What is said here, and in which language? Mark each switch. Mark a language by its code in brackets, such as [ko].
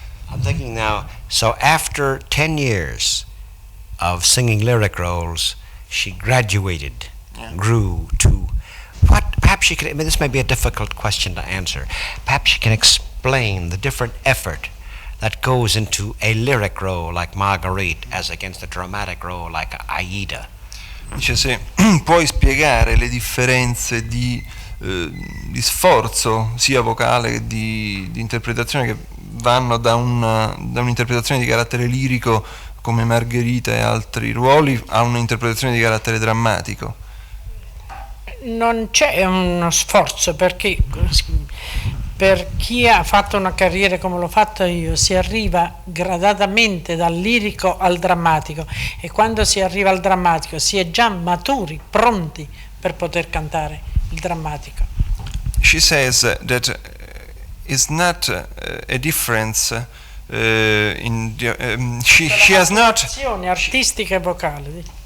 [en] I'm thinking now, so after 10 years of singing lyric roles, she graduated, grew to what? Perhaps she could, I mean, this may be a difficult question to answer. Perhaps she can explain the different effort that goes into a lyric role like Marguerite as against a dramatic role like Aida. [it] Dice, se puoi spiegare le differenze di sforzo sia vocale che di interpretazione che vanno da un'interpretazione di carattere lirico come Margherita e altri ruoli a un'interpretazione di carattere drammatico. Non c'è uno sforzo, perché per chi ha fatto una carriera come l'ho fatta io si arriva gradatamente dal lirico al drammatico, e quando si arriva al drammatico si è già maturi, pronti per poter cantare il drammatico. [en] She says that it's not a difference she has not. [it] Azioni artistica e vocale.